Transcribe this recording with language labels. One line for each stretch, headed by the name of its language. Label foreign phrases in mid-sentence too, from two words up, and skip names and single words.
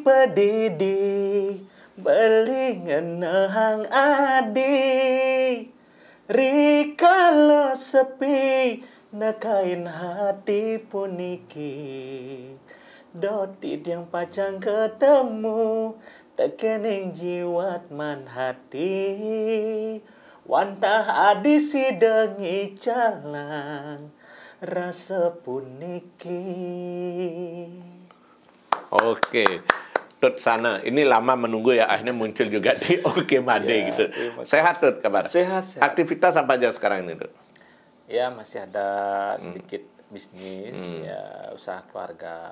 Balinese: didi beli ngenehang adi rikala sepi nakain hati puniki dotit yang pacang ketemu tekening jiwat man hati wantah adi sidengi jalan rasa puniki.
Indonesian: Oke, Tut Sana. Ini lama menunggu ya, akhirnya muncul juga di Oke Made Ya, gitu. Sehat Tut kabar? Sehat. Aktivitas apa aja sekarang ini Tut? Ya masih ada sedikit bisnis, ya usaha keluarga